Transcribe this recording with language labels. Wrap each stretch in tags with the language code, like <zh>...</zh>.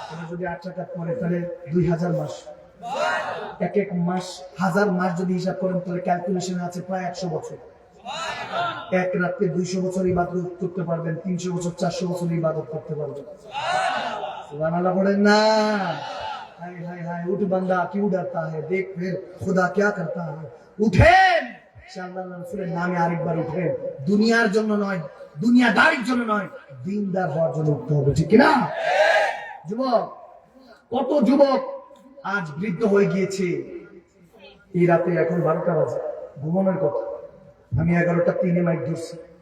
<bn>যদি 8 রাকাত পড়ে তাহলে 2000 মাস। এক এক মাস 1000 মাস যদি হিসাব করেন তাহলে ক্যালকুলেশন আছে প্রায় 100 বছর। এক রাতে 200 বছর ইবাদত করতে পারবেন, 300 বছর 400 বছর ইবাদত করতে পারবেন। সুবহানাল্লাহ পড়েন না?</bn> <hi>হায় হায় হায়, উঠ বান্দা क्यों डरता है, देख फिर खुदा क्या करता है।</hi> <bn>উঠেন, ইনশাআল্লাহ রাসূলের নামে আরেকবার উঠেন। দুনিয়ার জন্য নয়, দুনিয়াদারির জন্য নয়, দিনদার হওয়ার জন্য উঠতে হবে, ঠিক কি না? যুবক, কত যুবক আজ বৃদ্ধ হয়ে গিয়েছে। এই রাতে এখন 12টা বাজে, ঘুমানোর কথা। আমি 11টা 3 মাইক ধরছি,</bn>